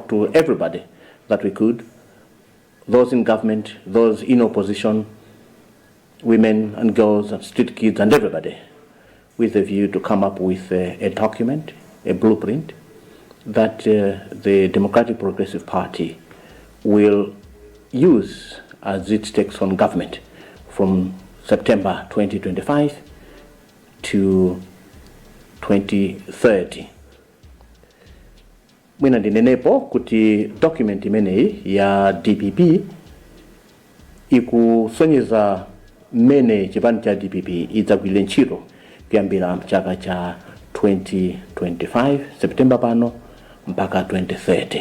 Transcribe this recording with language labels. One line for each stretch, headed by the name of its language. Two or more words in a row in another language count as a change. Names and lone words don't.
English: to everybody that we could, those in government, those in opposition, women and girls and street kids and everybody, with a view to come up with a document, a blueprint that the Democratic Progressive Party will use as it takes on government from September 2025 to 2030.
Nyanja: Mwina ndinenepo kuti document imeneyi ya DPP ikusonyeza mmene chipani cha DPP idzagwirira ntchito kuyambira mchaka cha 2025 September pano mpaka 2030.